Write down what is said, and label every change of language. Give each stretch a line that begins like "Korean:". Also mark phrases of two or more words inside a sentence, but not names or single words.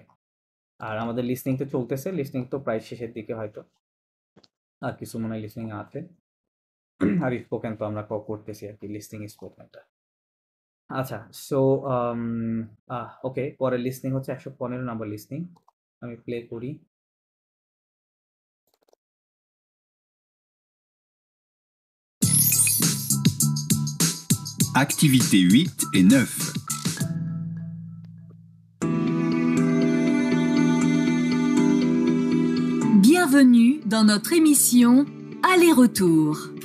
Bangla: আর আমাদের লিসনিং তো চলতেছে, লিসনিং তো প্রায় শেষের দিকে হয়তো, আর কিছু মনে হয় লিসনিং আছে। আর স্পোকেন তো আমরা করতেছি আর কি, লিসনিং স্পোকেনটা। আচ্ছা,
English: so okay,
Bangla: পরের লিসনিং হচ্ছে 115
English: number listening,
Bangla: আমি প্লে করি।
French: Activités 8 et 9. Bienvenue dans notre émission Aller-retour.